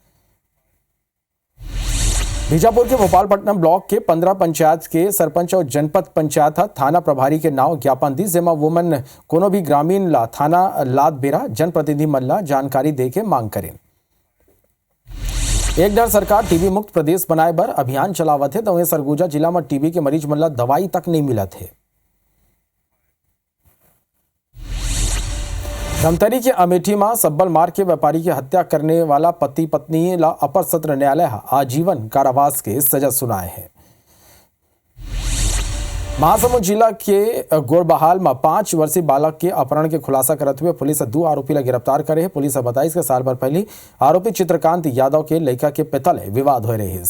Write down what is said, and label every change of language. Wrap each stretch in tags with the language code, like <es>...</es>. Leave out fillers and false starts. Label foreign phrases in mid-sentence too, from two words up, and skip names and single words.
<hne>बीजापुर के भोपालपट्टनम ब्लॉक के 15 पंचायत के सरपंच और जनपद पंचायत थाना प्रभारी के नाव ज्ञापन दी, जेमा वोमन कोनो भी ग्रामीण ला थाना लाद बेरा जनप्रतिनिधि मन ला जानकारी दे के मांग करें। एक डर सरकार टीबी मुक्त प्रदेश बनाए बर अभियान चलावत है, तो वहीं सरगुजा जिला में टीबी के मरीज मन ला दवाई तक नहीं मिला थे। धमतरी के अमेठी में सब्बल मार के व्यापारी की हत्या करने वाला पति पत्नी ला अपर सत्र न्यायालय आजीवन कारावास के सजा सुनाए हैं। महासमुंद जिला के गोरबहाल में 5 वर्षीय बालक के अपहरण के खुलासा करते हुए पुलिस 2 आरोपी ला गिरफ्तार करे है। पुलिस बताई के साल भर पहले आरोपी चित्रकांत यादव के लड़का के पिता ले विवाद हो रहे।</hne>